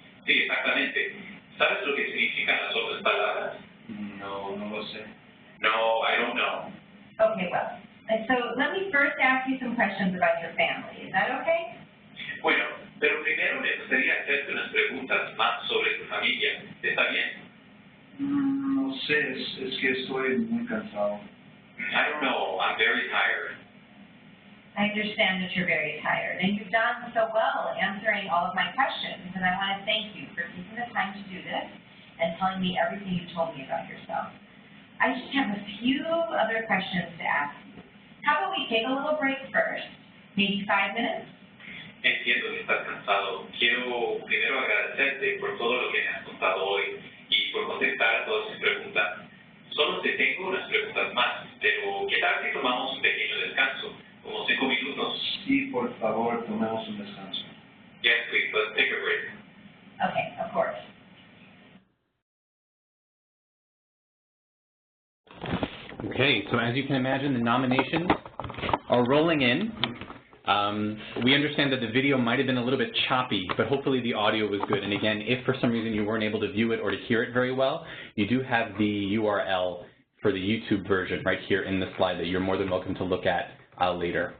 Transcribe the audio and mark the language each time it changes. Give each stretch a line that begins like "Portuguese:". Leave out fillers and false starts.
Spanish: Sí, exactamente. ¿Sabes lo que significan las otras palabras? No, no lo sé.
English: No, I don't know. Okay, well, and so let me first ask you some questions about your family. Is that okay?
Spanish: Bueno, pero primero me gustaría hacerte unas preguntas más sobre tu familia. ¿Está bien? No sé, es que estoy muy cansado.
English: I don't know. I'm very tired. I understand that you're very tired, and you've done so well answering all of my questions, and I want to thank you for taking the time to do this and telling me everything you told me about yourself. I just have a few other questions to ask you. How about we take a little break first, maybe 5 minutes?
Spanish: Entiendo que estás cansado. Quiero primero agradecerte por todo lo que me has contado hoy y por contestar a todas mis preguntas. Solo te tengo unas preguntas más, pero ¿qué tal si tomamos un pequeño descanso? Como 5 minutos. Sí, por favor, tomemos un descanso.
English: Yes, please, let's take a break. Okay, of course. Okay, so as you can imagine, the nominations are rolling in. We understand that the video might have been a little bit choppy, but hopefully the audio was good. And again, if for some reason you weren't able to view it or to hear it very well, you do have the URL for the YouTube version right here in the slide that you're more than welcome to look at later.